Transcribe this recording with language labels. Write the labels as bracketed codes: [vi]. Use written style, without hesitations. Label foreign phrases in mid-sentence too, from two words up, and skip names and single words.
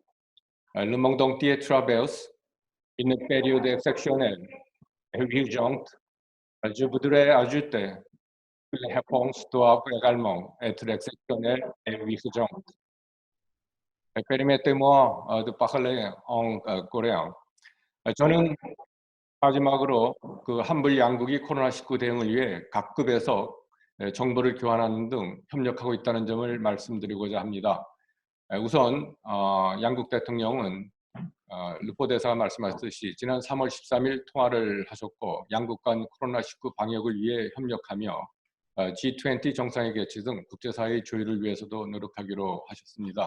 [fr] Le monde entier traverse une période exceptionnelle et urgente. Je voudrais ajouter que les réponses doivent également être exceptionnelles et urgentes. Permettez-moi de parler en coréen. [ko] 저는 마지막으로 그 한불 양국이 코로나19 대응을 위해 각 급에서 정보를 교환하는 등 협력하고 있다는 점을 말씀드리고자 합니다. 우선 양국 대통령은 르포 대사가 말씀하셨듯이 지난 3월 13일 통화를 하셨고 양국 간 코로나19 방역을 위해 협력하며 G20 정상회 개최 등 국제사회의 조율을 위해서도 노력하기로 하셨습니다.